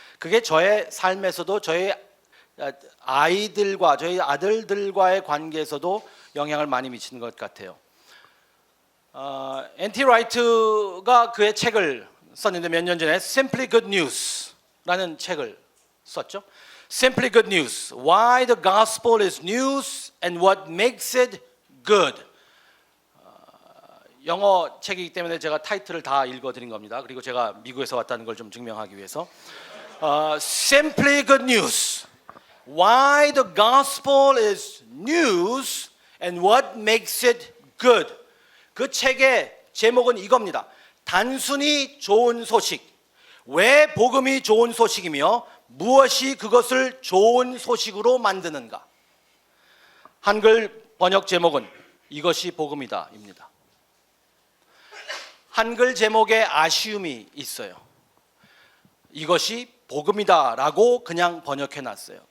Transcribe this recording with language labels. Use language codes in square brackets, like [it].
[ko] 그게 저의 삶에서도 저희 아이들과 저희 아들들과의 관계에서도 영향을 많이 미치는 것 같아요. N.T. 라이트가 그의 책을 썼는데 몇 년 전에 Simply Good News라는 책을 썼죠. [en] Simply Good News, Why the Gospel is News and What Makes It Good. [ko] 영어 책이기 때문에 제가 타이틀을 다 읽어드린 겁니다. 그리고 제가 미국에서 왔다는 걸 좀 증명하기 위해서 [en] Simply Good News, Why the Gospel is News and What Makes It Good. [ko] 그 책의 제목은 이겁니다. 단순히 좋은 소식. 왜 복음이 좋은 소식이며 무엇이 그것을 좋은 소식으로 만드는가? 한글 번역 제목은 이것이 복음이다입니다. 한글 제목에 아쉬움이 있어요. 이것이 복음이다라고 그냥 번역해 놨어요.